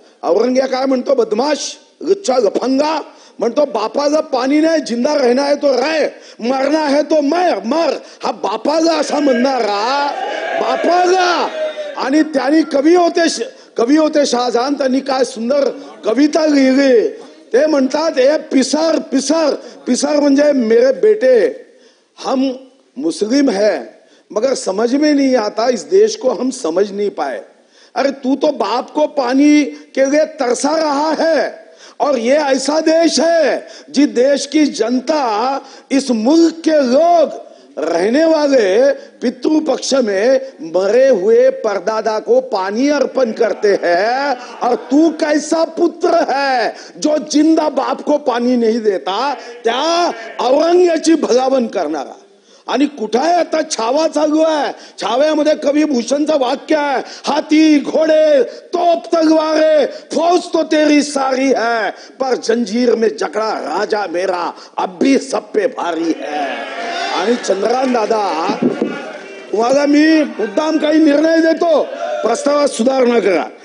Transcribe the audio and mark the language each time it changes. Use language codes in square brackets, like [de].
[mr] औरंग्या काय म्हणतो, बदमाश, लुच्चा, लफंगा म्हणतो बापाला पाणी नाही, [hi] जिंदा रहना है तो रह, मरना है तो मर। [mr] हा बापाला असा म्हणणारा बापाला। आणि त्यांनी कवी होते शहाजहान, त्यांनी काय सुंदर कविता लिहिली। ते म्हणतात, [hi] ए पिसर पिसर पिसर [mr] म्हणजे [hi] मेरे बेटे, हम मुस्लिम है मगर समझ में नहीं आता, इस देश को हम समझ नहीं पाए। अरे तू तो बाप को पानी के लिए तरसा रहा है, और ये ऐसा देश है जिस देश की जनता, इस मुल्क के लोग रहने वाले पितृ पक्ष में मरे हुए परदादा को पानी अर्पण करते हैं, और तू कैसा पुत्र है जो जिंदा बाप को पानी नहीं देता, [mr] त्या औरंग्याची भलावण करणारा। आणि कुठे आहे आता छावा चालू आहे, छाव्यामध्ये कवी भूषणचं वाक्य आहे, [hi] हाथी घोडे तोप तलवारे फौज तो तेरी सारी है, पर जंजीर में जकड़ा राजा मेरा अब भी सब पे भारी है। [mr] आणि चंद्रकांत दादा, तुम्हाला मी मुद्दाम काही निर्णय देतो, प्रस्तावात सुधारणा करा।